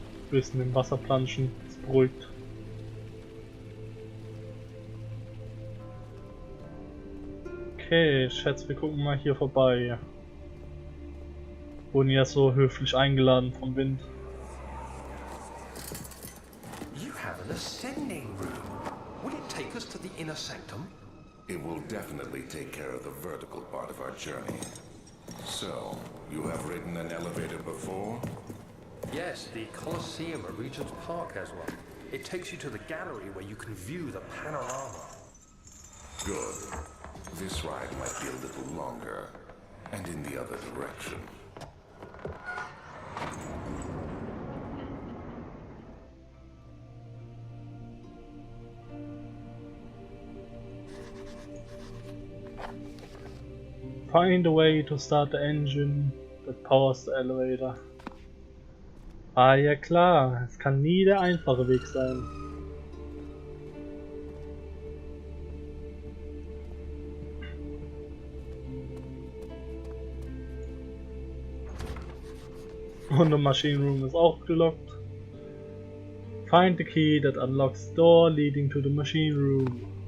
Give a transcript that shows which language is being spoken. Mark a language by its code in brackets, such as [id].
[de] Bisschen im Wasser planschen, das beruhigt. Okay, ich schätze, wir gucken mal hier vorbei. Wurden ja so höflich eingeladen vom Wind. [en] You have an ascending room. Will it take us to the inner sanctum? It will definitely take care of the vertical part of our journey. So, you have ridden an elevator before? Yes, the Colosseum at Regent's Park has one. It takes you to the gallery where you can view the panorama. Good. This ride might be a little longer, and in the other direction. Find a way to start the engine that powers the elevator. [de] Ah ja klar, es kann nie der einfache Weg sein. Und [en] the machine room [de] ist auch gelockt. [en] Find the key that unlocks the door leading to the machine room.